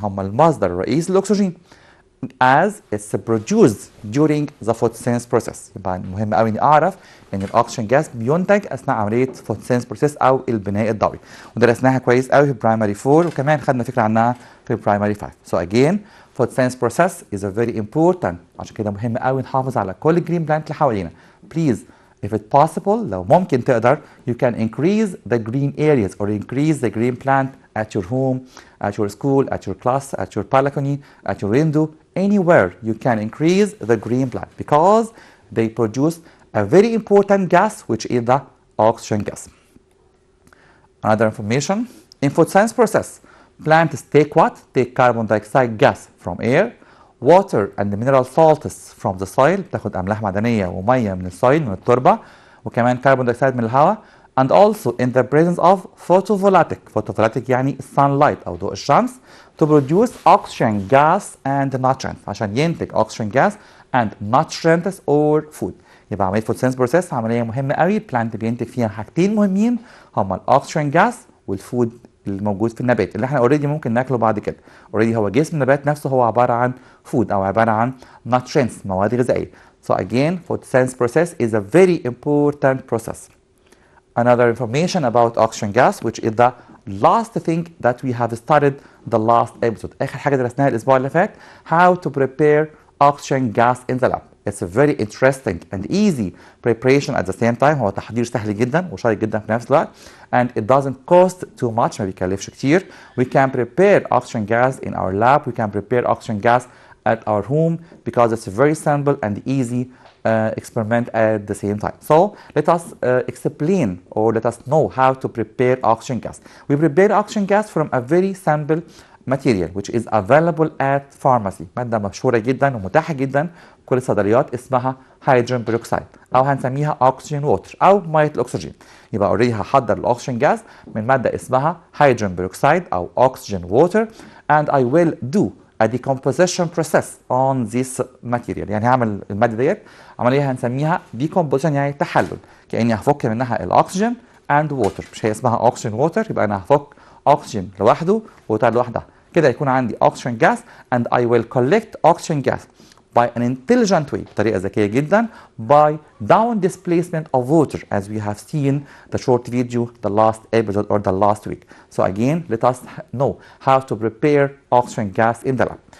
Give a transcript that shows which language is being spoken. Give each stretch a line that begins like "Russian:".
Arabic: هم المصدر الرئيسي للأكسجين
English: as it's produced during the photosynthesis process.
Arabic: يبقى مهم قوي اني اعرف ان الاكسجين جاز بينتج اثناء عمليه photosynthesis process او البناء الضوئي ودرسناها كويس قوي في برايمري 4 وكمان خدنا فكره عنها في برايمري 5.
English: So again photosynthesis process is a very important
Arabic: عشان كده مهم قوي نحافظ على كل الجرين بلانت اللي حوالينا.
English: Please if it's possible
Arabic: لو ممكن تقدر
English: you can increase the green areas or increase the green plant at your home, at your school, at your class, at your balcony, at your window, anywhere you can increase the green plant because they produce a very important gas which is the oxygen gas. Another information, in photosynthesis process, plants take what? Take carbon dioxide gas from air, water and the mineral salts from the soil.
Arabic: بتاخد أملاح معدنية ومية من السويل من التربة وكمان كربون دايوكسيد من الهواء
English: and also in the presence of photovoltaic يعني sunlight
Arabic: أو ضوء الشمس
English: to produce oxygen gas and nutrients
Arabic: عشان ينتج
English: oxygen gas and nutrients or food.
Arabic: يبقى عملية photosynthesis process عملية مهمة قوي البلانت بينتج فيها حاجتين مهمين هما الاكسجين جاس والفود اللي موجود في النبات اللي احنا اوريدي ممكن ناكله بعد كده. اوريدي هو جسم النبات نفسه هو عبارة عن فود او عبارة عن nutrients مواد غذائية.
English: So again photosynthesis process is a very important process. Another information about oxygen gas which is the last thing that we have started the last episode.
Arabic: آخر حاجة درسناها الأسبوع اللي فات
English: how to prepare oxygen gas in the lab. It's a very interesting and easy preparation at the same time.
Arabic: هو تحضير سهل جدا وشيق جدا في نفس الوقت.
English: And it doesn't cost too much.
Arabic: ما بيكلفش كتير.
English: We can prepare oxygen gas in our lab. We can prepare oxygen gas at our home because it's a very simple and easy experiment at the same time. So let us explain or let us know how to prepare oxygen gas. We prepare oxygen gas from a very simple material which is available at pharmacy.
Arabic: مادة مشهورة جدا ومتاحة جدا في كل الصيدليات اسمها هيدروجين بيروكسيد أو هنسميها أكسجين ووتر أو مية الأكسجين. يبقى اوريدي هحضر الأكسجين جاز من مادة اسمها هيدروجين بيروكسيد أو أكسجين ووتر
English: and I will do a decomposition process on this material.
Arabic: يعني هعمل المادة ديت عملية هنسميها decomposition يعني تحلل. كأني هفك منها الأكسجين and water. مش هي اسمها أكسجين ووتر يبقى أنا هفك أكسجين لوحده ووتر لوحدها. كده يكون عندي
English: oxygen gas and I will collect oxygen gas by an intelligent way
Arabic: بطريقة ذكية جدا
English: by down displacement of water as we have seen the short video the last episode or the last week. So again let us know how to prepare oxygen gas in the lab.